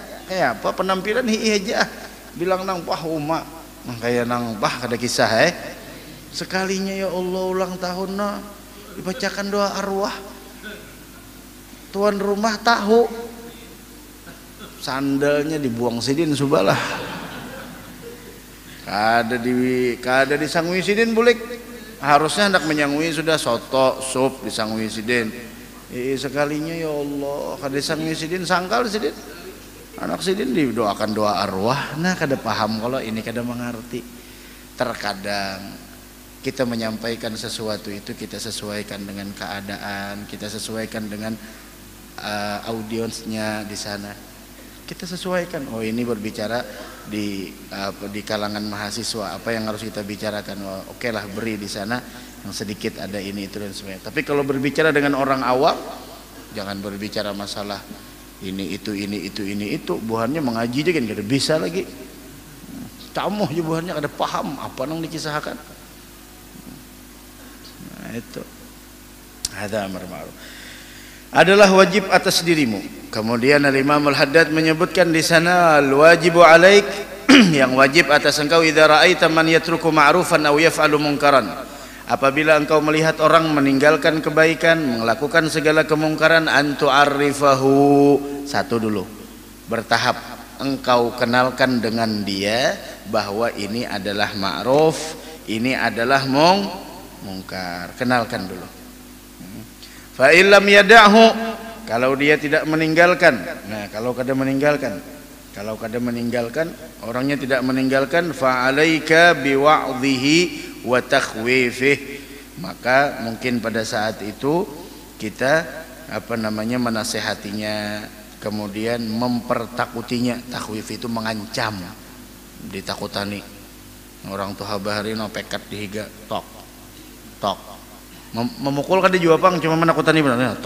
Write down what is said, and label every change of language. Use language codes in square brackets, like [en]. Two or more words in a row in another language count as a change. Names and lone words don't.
[bjn] Apa penampilan hiih-hijah, bilang nang pah umat, kayak nang pah ada kisah sekalinya ya Allah ulang tahun dibacakan doa arwah, tuan rumah tahu sandalnya dibuang sidin subalah, kada disangui sidin bulik. Harusnya hendak menyangui sudah soto, sup disangui sidin. Sekalinya ya Allah kada disangui sidin, sangkal sidin. Anak sidin didoakan doa arwah. Nah kada paham kalau ini kada mengerti. [id] Terkadang kita menyampaikan sesuatu itu kita sesuaikan dengan keadaan, kita sesuaikan dengan audiensnya di sana. Kita sesuaikan. Oh ini berbicara di kalangan mahasiswa, apa yang harus kita bicarakan? Oke lah, beri di sana yang sedikit ada ini itu dan sebagainya. Tapi kalau berbicara dengan orang awam, jangan berbicara masalah ini itu. [bjn] Buhannya mengaji aja kan kada bisa lagi. Camuh je buhannya kada paham apa nang dikisahkan. [id] Nah itu. [ar] Hadza amar ma'ruf. [id] Adalah wajib atas dirimu. Kemudian Al-Imam Al-Haddad menyebutkan di sana [ar] al-wajibu alaik, [id] yang wajib atas engkau, [ar] idza ra'aita man yatruku ma'rufan aw yaf'alu munkaran. [id] Apabila engkau melihat orang meninggalkan kebaikan, melakukan segala kemungkaran, antu'arrifahu. Satu dulu, bertahap engkau kenalkan dengan dia bahwa ini adalah ma'ruf, ini adalah mungkar. Kenalkan dulu. [ar] Fa illam yada'hu, [id] kalau dia tidak meninggalkan. Nah, [bjn] kalau kada meninggalkan, [id] orangnya tidak meninggalkan, [ar] fa alaika biwa'dhihi wa takhwifih, [id] maka mungkin pada saat itu kita menasehatinya, kemudian mempertakutinya. Takhwif itu mengancam, ditakutani. [bjn] Orang tua bahari no pekat dihiga tok memukul kan juga pang, cuma menakutani benar tok.